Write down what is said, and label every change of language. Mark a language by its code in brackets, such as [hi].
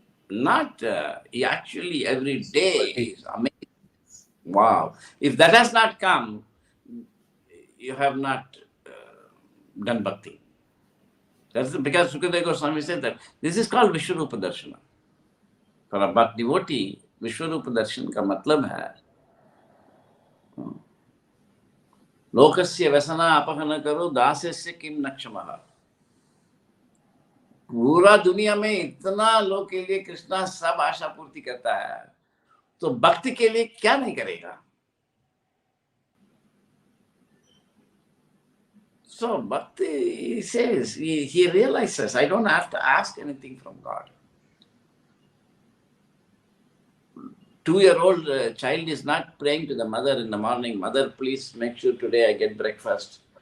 [en] Not he actually every day is amazing. Wow. If that has not come, you have not done bhakti. That's because Sukadeva Goswami said that this is called Vishwarupa Darshana. For a bhakt devotee, [sa] Vishwarupa Darshan [hi] का मतलब है [sa] लोकस्य व्यसना अपहन करो दास्यस्य किम नक्षमः। [hi] पूरा दुनिया में इतना लोग के लिए कृष्णा सब आशा पूर्ति करता है, तो भक्ति के लिए क्या नहीं करेगा। [en] So bhakti, he says, he realizes, I don't have to ask anything from God. 2-year-old child is not praying to the mother in the morning, mother, please make sure today I get breakfast.